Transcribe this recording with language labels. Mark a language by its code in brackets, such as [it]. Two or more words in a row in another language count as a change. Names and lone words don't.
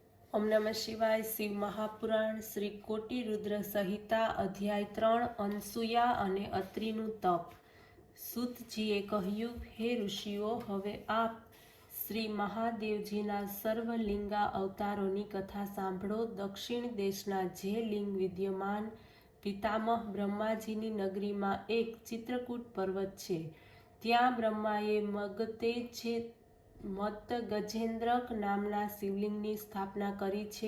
[sa] ओम नमः शिवाय। [gu] શિવ મહાપુરાણ શ્રી કોટિ રુદ્ર સંહિતા અધ્યાય 3 અનસુયા અને અત્રિનુ તપ। सूतजीए કહ્યું, હે ઋષિઓ, હવે આપ શ્રી મહાદેવજીના સર્વલિંગા અવતારોની કથા સાંભળો। દક્ષિણ દેશના જે લિંગ વિદ્યમાન પિતામહ બ્રહ્માજીની નગરીમાં એક ચિત્રકૂટ પર્વત છે, ત્યાં બ્રહ્માએ મત ગજેન્દ્રક નામના શિવલિંગની સ્થાપના કરી છે।